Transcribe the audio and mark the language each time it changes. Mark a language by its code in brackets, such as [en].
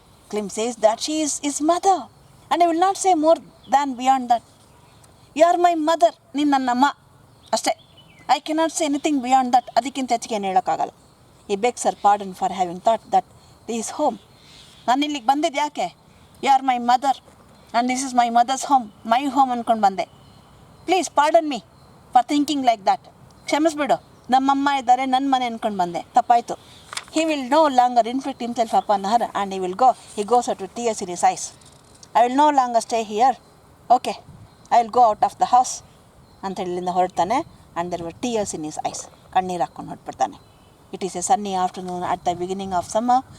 [en] Klim says that she is his mother, and I will not say more than beyond that. You are my mother, [kn] ನೀನು ನನ್ನಮ್ಮ ಅಷ್ಟೇ. [en] I cannot say anything beyond that. [kn] ಅದಕ್ಕಿಂತ ಹೆಚ್ಚಿಗೆ ಏನು ಹೇಳೋಕ್ಕಾಗಲ್ಲ. [en] He begs her pardon for having thought that this is home. [kn] ನಾನು ಇಲ್ಲಿಗೆ ಬಂದಿದ್ದು ಯಾಕೆ? [en] You are my mother and this is my mother's home, my home ಅಂದ್ಕೊಂಡು ಬಂದೆ. Please pardon me for thinking like that. [kn] ಕ್ಷಮಿಸ್ಬಿಡು, ನಮ್ಮಮ್ಮ ಇದ್ದಾರೆ, ನನ್ನ ಮನೆ ಅಂದ್ಕೊಂಡು ಬಂದೆ, ತಪ್ಪಾಯಿತು. [en] He will no longer inflict himself upon her and he goes out with tears in his eyes. I will no longer stay here. Okay, I will go out of the house [kn] ಅಂತ ಇಲ್ಲಿಂದ ಹೊರಡ್ತಾನೆ. [en] and there were tears in his eyes. [kn] ಕಣ್ಣೀರು ಹಾಕ್ಕೊಂಡು ಹೊರಟ್ಬಿಡ್ತಾನೆ. [en] It is a sunny afternoon at the beginning of summer.